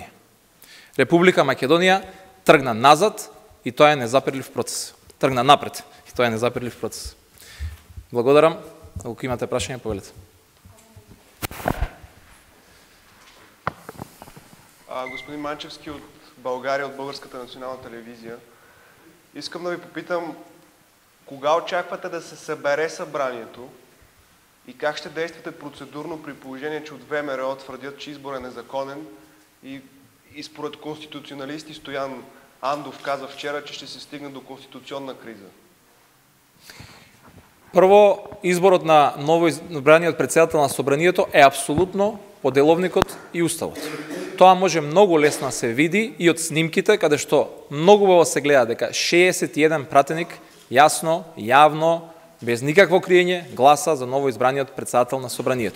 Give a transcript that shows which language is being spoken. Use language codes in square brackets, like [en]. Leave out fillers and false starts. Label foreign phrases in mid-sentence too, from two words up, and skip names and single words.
[mk] Република Македонија тргна назад и тоа е незапирлив процес. Тргна напред и тоа е незапирлив процес. Благодарам. Ако имате прашање, повелете. [bg] Господин Манчевски от България, от Българската национална телевизия. Искам да ви попитам, кога очаквате да се събере събранието и как ще действате процедурно при положение, че от ВМРО твърдят, че избор е незаконен и според конституционалисти Стоян Андов каза вчера, че ще се стигне до конституционна криза? [mk] Прво, изборот на новоизбраниот председател на собранието е апсолутно по деловникот и уставот. Тоа може многу лесно се види и од снимките, каде што многу убаво се гледа дека 61 пратеник јасно, јавно, без никакво криење, гласа за новоизбраниот председател на собранието.